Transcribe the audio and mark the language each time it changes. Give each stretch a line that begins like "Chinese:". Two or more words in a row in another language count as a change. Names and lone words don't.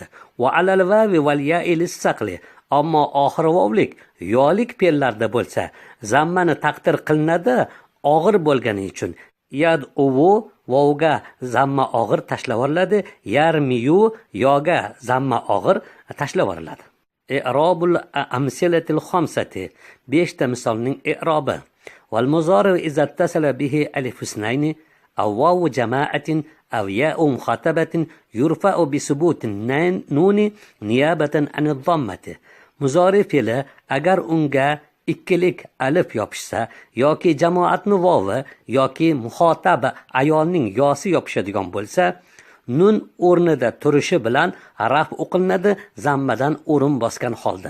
Arabic: وعلى الواو والياء للثقل.
Uzbek: Ammo oxiri vovlik, yo'lik fe'llarda bo'lsa, zammani taqdir qilinadi og'ir bo'lgani uchun. Yad'u vovga zamma og'ir tashlab yuboriladi, yarmiyu yoga zamma og'ir tashlab yuboriladi.
Arabic: إعراب الأمثلة الخمسة.
Uzbek: 5 ta misolning i'robi.
Arabic: والمضارع إذا اتصل به ألف اثنين أو واو جماعة أو ياء مخاطبة يرفع بثبوت النون نيابة عن الضمة.
Uzbek: Muzari fe'li agar unga ikkilik alif yopishsa yoki jamoatni vovi yoki muxotaba ayolning yosi yopishadigan bo'lsa, nun o'rnida turishi bilan raf o'qilinadi zammadan o'rin bosgan holda.